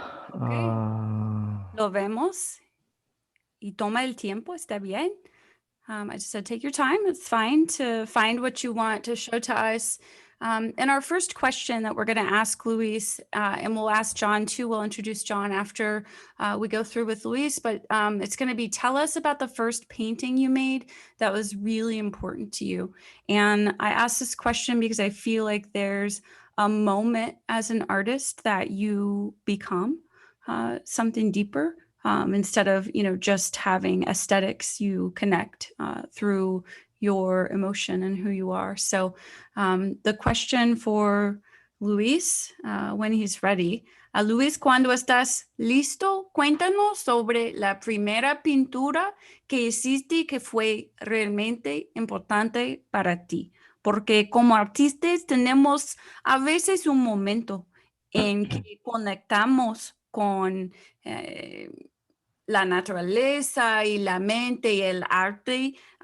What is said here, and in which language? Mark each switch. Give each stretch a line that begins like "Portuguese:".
Spanish: Okay, lo vemos y toma el tiempo, está bien.
English: I just said, take your time. It's fine to find what you want to show to us. And our first question that we're going to ask Luis, and we'll ask John too. We'll introduce John after we go through with Luis, but it's going to be, tell us about the first painting you made that was really important to you. And I asked this question because I feel like there's a moment as an artist that you become something deeper. Instead of just having aesthetics, you connect through your emotion and who you are. So the question for Luis, when he's ready.
Spanish: Luis, cuando estás listo, cuéntanos sobre la primera pintura que hiciste que fue realmente importante para ti. Porque como artistas tenemos a veces un momento en que conectamos con la naturaleza y la mente y el arte